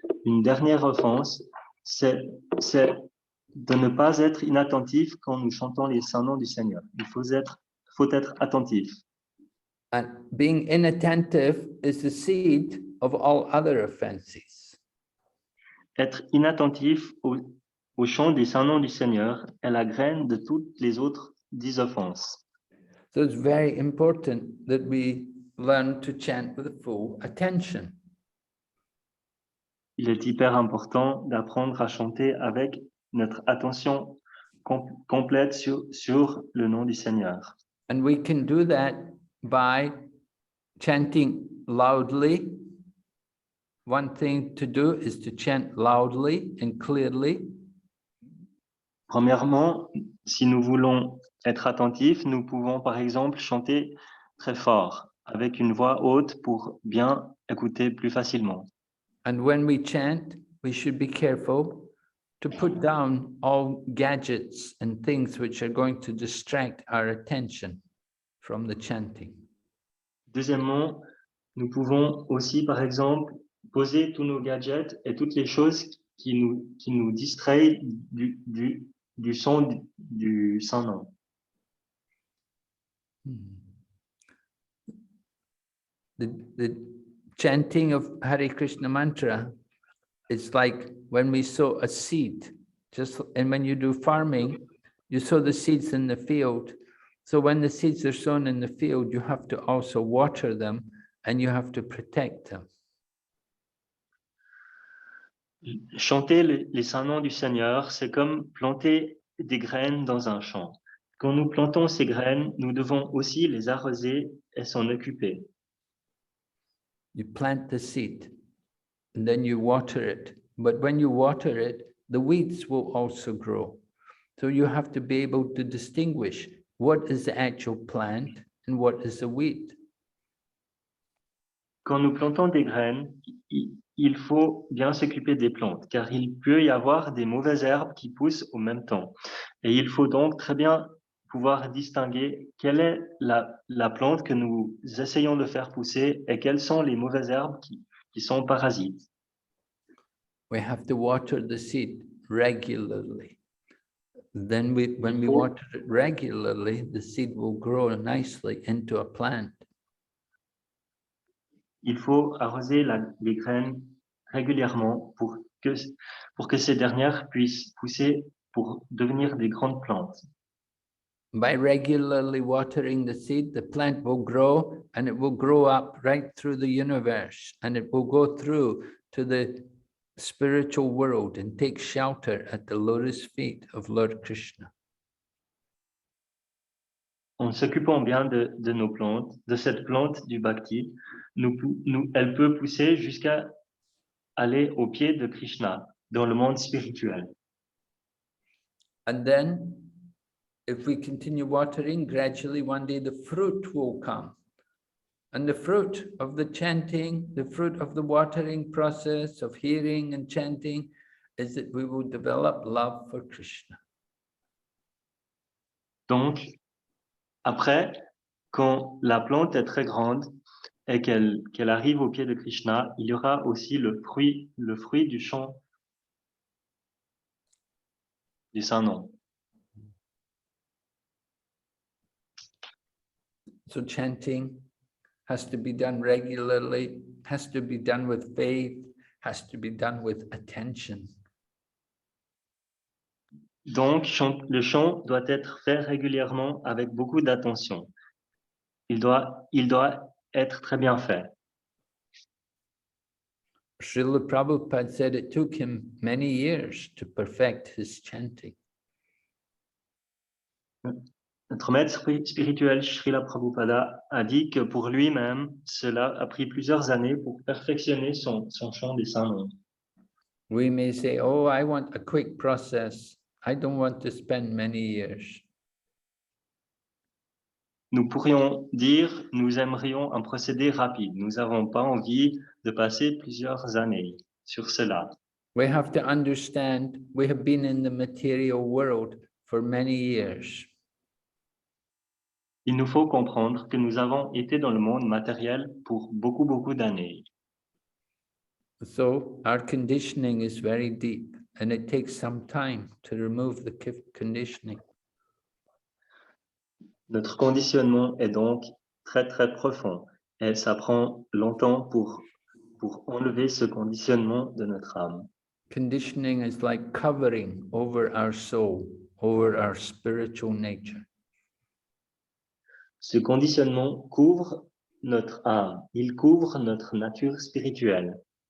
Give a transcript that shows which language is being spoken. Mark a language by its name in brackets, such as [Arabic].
[French] Une dernière offense, c'est de ne pas être inattentif quand nous chantons les saints noms du Seigneur. Il faut être attentif. [English] And being inattentive is the seed of all other offenses. [French] Être inattentif au chant des saints noms du Seigneur est la graine de toutes les autres 10 offenses. [English] So it's very important that we learn to chant with full attention. [French] Il est hyper important d'apprendre à chanter avec notre attention complète sur le nom du Seigneur. [English] And we can do that by chanting loudly. One thing to do is to chant loudly and clearly. [French] Premièrement, si nous voulons être attentifs, nous pouvons par exemple chanter très fort, avec une voix haute pour bien écouter plus facilement. [English] And when we chant, we should be careful to put down all gadgets and things which are going to distract our attention from the chanting. [French] Deuxièmement, nous pouvons aussi par exemple poser tous nos gadgets et toutes les choses qui nous distraient du son du Saint-Nom. [English] The chanting of Hare Krishna mantra is like when we sow a seed, and when you do farming, you sow the seeds in the field. So when the seeds are sown in the field, you have to also water them and you have to protect them. [French] Chanter les saints noms du Seigneur, c'est comme planter des graines dans un champ. Quand nous plantons ces graines, nous devons aussi les arroser et s'en occuper. [English] You plant the seed and then you water it. But when you water it, the weeds will also grow. So you have to be able to distinguish what is the actual plant and what is the weed. [French] Quand nous plantons des graines, il faut bien s'occuper des plantes, car il peut y avoir des mauvaises herbes qui poussent au même temps. Et il faut donc très bien pouvoir distinguer quelle est la plante que nous essayons de faire pousser et quelles sont les mauvaises herbes qui sont parasites. [English] We have to water the seed regularly. Then when we water it regularly, the seed will grow nicely into a plant. [French] Il faut arroser les graines régulièrement pour que ces dernières puissent pousser pour devenir des grandes plantes. [English] By regularly watering the seed, the plant will grow and it will grow up right through the universe, and it will go through to the spiritual world and take shelter at the lotus feet of Lord Krishna. [French] En s'occupant bien de nos plantes, de cette plante du bhakti, elle peut pousser jusqu'à aller au pied de Krishna dans le monde spirituel. [English] And then, if we continue watering, gradually one day the fruit will come. And the fruit of the chanting, the fruit of the watering process of hearing and chanting is that we will develop love for Krishna. [French] Donc, après, quand la plante est très grande et qu'elle arrive au pied de Krishna, il y aura aussi le fruit du chant du Saint-Nom. [English] So chanting has to be done regularly, has to be done with faith, has to be done with attention. [French] Donc, le chant doit être fait régulièrement avec beaucoup d'attention. Il doit être très bien fait. [English] Srila Prabhupada said it took him many years to perfect his chanting. [French] Notre maître spirituel, Srila Prabhupada, a dit que pour lui-même, cela a pris plusieurs années pour perfectionner son chant des saints noms. [English] We may say, oh, I want a quick process. I don't want to spend many years. [French] Nous pourrions dire, nous aimerions un procédé rapide. Nous n'avons pas envie de passer plusieurs années sur cela. [English] We have to understand we have been in the material world for many years. [French] Il nous faut comprendre que nous avons été dans le monde matériel pour beaucoup d'années. [English] So our conditioning is very deep and it takes some time to remove the conditioning. [French] Notre conditionnement est donc très profond et ça prend longtemps pour enlever ce conditionnement de notre âme. [English] Conditioning is like covering over our soul, over our spiritual nature. [French] Ce conditionnement couvre notre âme, il couvre notre nature spirituelle.